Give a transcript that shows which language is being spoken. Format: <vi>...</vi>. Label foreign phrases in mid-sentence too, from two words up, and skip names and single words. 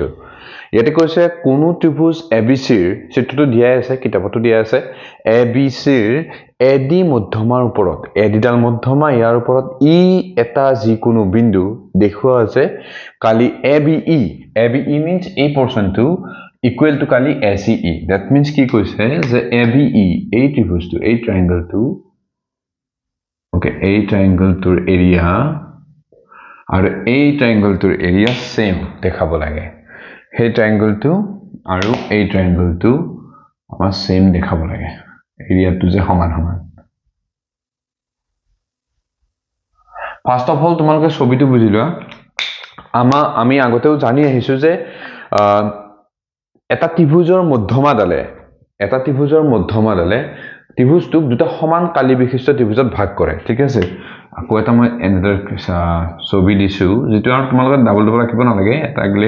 <as>ইয়াতে কৈছে কোনো ত্ৰিভুজ ABCৰ চিত্ৰটো দিয়া আছে কিতাপতো দিয়া আছে ABCৰ AD মধ্যমাৰ ওপৰত ADডাল মধ্যমা ইয়াৰ ওপৰত ই এটা যিকোনো বিন্দু দেখুৱা আছে কালি ABE means এই পোৰশনটো</as> <en>equal to</en> <as>কালি ACE</as> <en>that means</en> <as>কি কৈছে যে ABE এই ত্ৰিভুজটো এই ট্ৰায়াঙ্গলটো</as> <en>Okay, a triangle tour area</en> <as>আৰু এই</as> <en>triangle tour area</en> <as>same দেখাব লাগে সেই triangle টো আৰু এই triangle টো আমাৰ same দেখাব লাগে area টো যে সমান সমান</as> <en>first of all</en> <as>তোমালোকে ছবিটো বুজি লোৱা আমি আগতেও জানি আহিছো যে এটা ত্ৰিভুজৰ মধ্যমা ডালে ত্ৰিভুজটোক দুটা সমান কালি বিশিষ্ট ত্ৰিভুজত ভাগ কৰে ঠিক আছে আকৌ এটা মই এনাদাৰ ছবি দিছো যেটো আৰু তোমালোকে ডাবল ৰাখিব নালাগে এটা গলে</as>